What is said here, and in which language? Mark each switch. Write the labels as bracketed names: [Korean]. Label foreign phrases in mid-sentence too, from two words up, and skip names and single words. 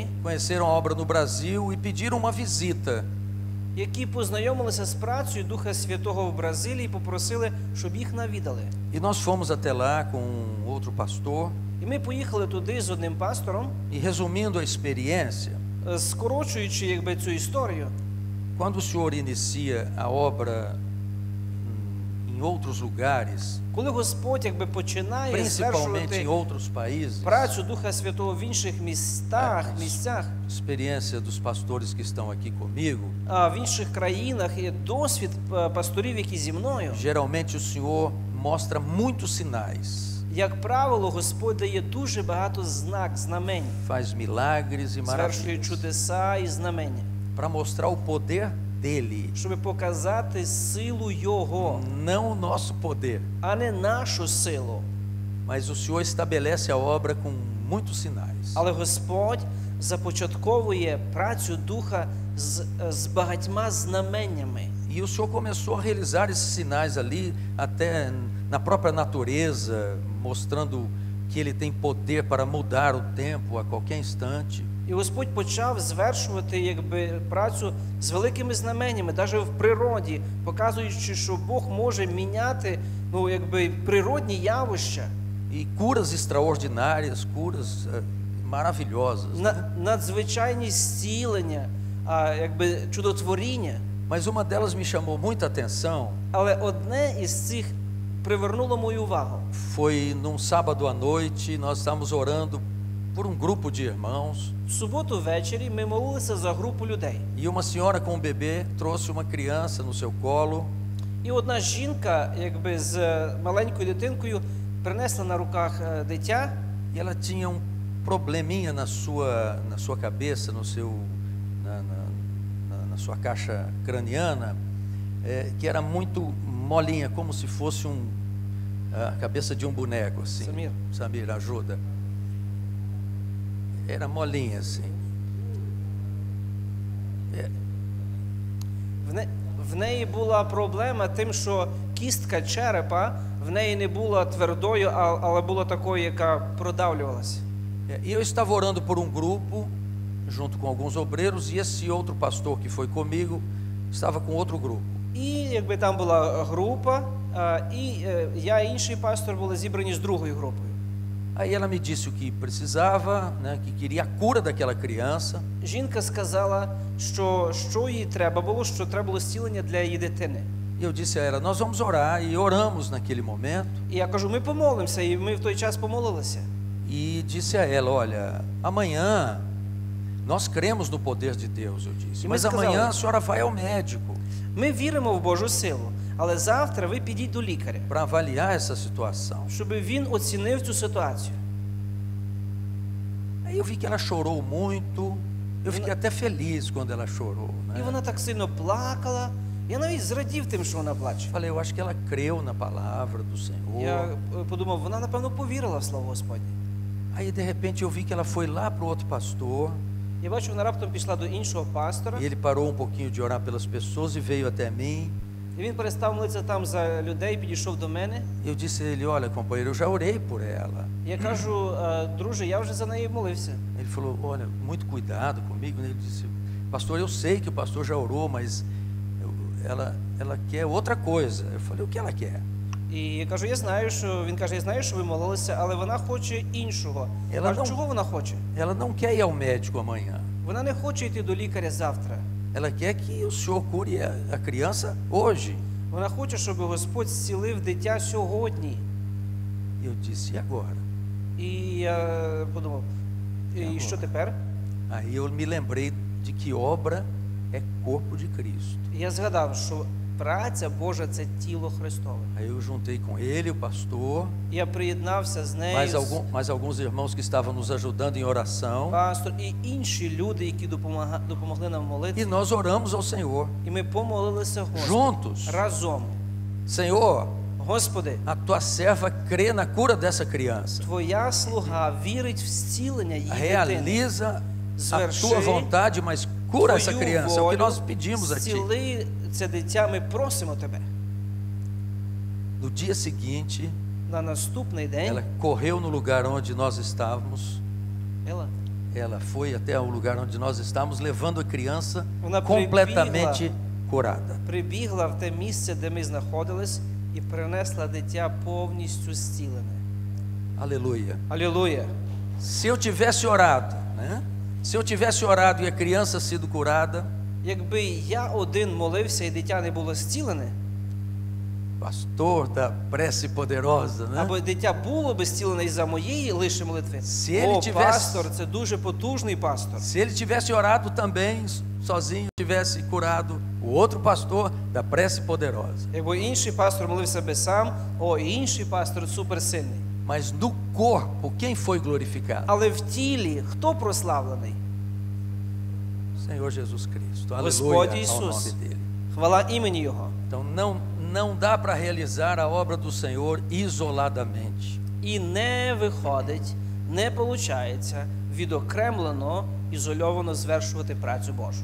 [Portuguese] conheceram a obra no Brasil e pediram uma visita. [Ukrainian] які познайомилися з працею Духа Святого в Бразилії і попросили, щоб їх навідали. [Portuguese] E nós fomos até lá com outro pastor. [Ukrainian] І ми поїхали туди з одним пастором, [Portuguese] E resumindo a experiência, [Ukrainian] скорочуючи якби цю історію. [Portuguese] quando o Senhor inicia a obra em outros lugares, [Ukrainian] Коли Господь якби починає [Portuguese] principalmente em [Ukrainian] звершувати [Portuguese] outros países, [Ukrainian] працю Духа Святого в інших місцях, [Portuguese] experiência dos pastores que estão aqui comigo, [Ukrainian] а в інших країнах є досвід пасторів, які зі мною. [Portuguese] geralmente o Senhor mostra muitos sinais, [Ukrainian] Як правило, Господь дає дуже багато знамень, [Portuguese] faz milagres e [Ukrainian] звершує [Portuguese] maravilhas, [Ukrainian] чудеса і знамення, [Portuguese] para mostrar o poder dele, [Ukrainian] щоб показати силу Його, [Portuguese] não o nosso poder, [Ukrainian] а не нашу силу. [Portuguese] mas o Senhor estabelece a obra com muitos sinais. [Ukrainian] Але Господь започатковує працю Духа з багатьма знаменнями. [Portuguese] E o Senhor começou a realizar esses sinais ali, até na própria natureza, mostrando que Ele tem poder para mudar o tempo a qualquer instante. [Ukrainian] І Господь почав звершувати якби працю з великими знаменнями, навіть в природі, показуючи, що Бог може міняти якби природні явища, [Portuguese] E curas extraordinárias, curas maravilhosas. [Ukrainian] надзвичайні зцілення, якби чудотворіння. [Portuguese] Mas uma delas me chamou muita atenção. [Ukrainian] Але одне із цих привернуло мою увагу. [Portuguese] Foi num sábado à noite, nós estávamos orando por um grupo de irmãos. [Ukrainian] В суботу ввечері ми молилися за групу людей. [Portuguese] E uma senhora com um bebê trouxe uma criança no seu colo. [Ukrainian] І одна жінка, якби з маленькою дитинкою, принесла на руках дитя. [Portuguese] E ela tinha um probleminha na sua cabeça, na sua caixa craniana, que era muito molinha, como se fosse a cabeça de um boneco, assim. Samir, ajuda. Era molinha, assim. [Ukrainian] В неї була проблема тим, що кістка черепа в неї не була твердою, але була такою, яка продавлювалася. [Portuguese] E eu estava orando por um grupo, junto com alguns obreiros, e esse outro pastor que foi comigo estava com outro grupo. [Ukrainian] І якби там була група, і я і інший пастор були зібрані з другою групою. [Portuguese] Aí ela me disse o que precisava, né, que queria a cura daquela criança. [Ukrainian] Жінка сказала, що їй треба було, що треба було зцілення для її дитини. [Portuguese] E eu disse a ela, nós vamos orar, e oramos naquele momento. [Ukrainian] І я кажу, ми помолимося, і ми в той час помолилися. [Portuguese] E disse a ela, olha, amanhã nós cremos no poder de Deus, eu disse, E mas mas amanhã casal- a senhora vai ao médico [Ukrainian] Ми віримо в Божу силу, але завтра ви підіть до лікаря, [Portuguese] para avaliar essa situação. [Ukrainian] щоб він оцінив цю ситуацію. [Portuguese] Aí eu vi que ela chorou muito, eu fiquei até feliz quando ela chorou, [Ukrainian] І [Portuguese] né? [Ukrainian] вона так сильно плакала. Я навіть зрадів тим, що вона плаче. [Portuguese] Falei, eu acho que ela creu na palavra do Senhor. [Ukrainian] Я подумав, вона, напевно, повірила в слово Господнє. [Portuguese] Aí de repente eu vi que ela foi lá para o outro pastor, [Ukrainian] Я бачу, вона раптом пішла до іншого пастора, [Portuguese] e ele parou um pouquinho de orar pelas pessoas e veio até mim. [Ukrainian] і він перестав молитися там за людей, підійшов до мене. [Portuguese] Eu disse a ele, olha companheiro, eu já orei por ela. [Ukrainian] Я кажу, друже, я вже за неї молився. [Portuguese] Ele falou, olha, muito cuidado comigo. Ele disse, pastor, eu sei que o pastor já orou, mas ela quer outra coisa. Eu falei, o que ela quer? [Ukrainian] І я кажу, я знаю, що ви молилися, але вона хоче іншого. Я [Portuguese] Ela [Ukrainian] кажу, [Portuguese] não- [Ukrainian] чого вона хоче? [Portuguese] Ela não quer ir ao médico amanhã. [Ukrainian] Вона не хоче йти до лікаря завтра. [Portuguese] Ela quer que o senhor cure a criança hoje. [Ukrainian] Вона хоче, щоб Господь зцілив дитя сьогодні. [Portuguese] E eu disse, e agora? [Ukrainian] І я подумав, і що тепер? [Portuguese] Aí eu me lembrei de que obra é corpo de Cristo. [Ukrainian] І я згадав, що праця Божа – це тіло Христове. [Portuguese] Aí eu juntei com ele, o pastor, [Ukrainian] Я приєднався з нею, [Portuguese] mais alguns irmãos que estavam nos ajudando em oração. [Ukrainian] пастор і інші люди, які допомогли нам [Portuguese] E [Ukrainian] молитися. [Portuguese] nós oramos ao Senhor, [Ukrainian] І ми помолилися Господу [Portuguese] juntos. [Ukrainian] разом. [Portuguese] Senhor, [Ukrainian] Господи, [Portuguese] a tua serva crê na cura dessa criança. [Ukrainian] Твоя слуга вірить в зцілення її дитини. [Portuguese] Realiza a [Ukrainian] Зверши [Portuguese] tua vontade, mas cura essa [Ukrainian] Твою [Portuguese] criança. É o que [Ukrainian] волю, [Portuguese] nós pedimos a ti. [Ukrainian] зціли це дитя, ми просимо Тебе. [Portuguese] No dia seguinte, [Ukrainian] На наступний [Portuguese] ela [Ukrainian] день [Portuguese] correu no lugar onde nós estávamos. Ела, Ela foi até o lugar onde nós estávamos, levando a criança [Ukrainian] Вона [Portuguese] completamente curada. [Ukrainian] прибігла в те місце, де ми знаходились, і принесла дитя повністю зцілене. [Portuguese] Aleluia. [Ukrainian] Алілуя! [Portuguese] Se eu tivesse orado, né? Se eu tivesse orado e a criança sido curada, [Ukrainian] Якби я один молився і дитя не було зцілене, [Portuguese] pastor da prece poderosa, né? [Ukrainian] або дитя було би зцілене із-за моєї лише молитви, [Portuguese] tivesse- [Ukrainian] пастор, це дуже потужний пастор. [Portuguese] Se ele tivesse orado também sozinho, tivesse curado o outro pastor da prece poderosa. [Ukrainian] Якби інший пастор молився би сам, інший пастор суперсильний. [Portuguese] Mas no corpo, quem foi glorificado? [Ukrainian] Але в тілі хто прославлений? [Portuguese] Senhor Jesus Cristo. [Ukrainian] Господь [Portuguese] Aleluia ao [Ukrainian] Ісус. [Portuguese] nome dele. [Ukrainian] Хвала імені Його. [Portuguese] Então não dá para realizar a obra do Senhor isoladamente. [Ukrainian] І не виходить, не виходить відокремлено, ізольовано звершувати працю Божу.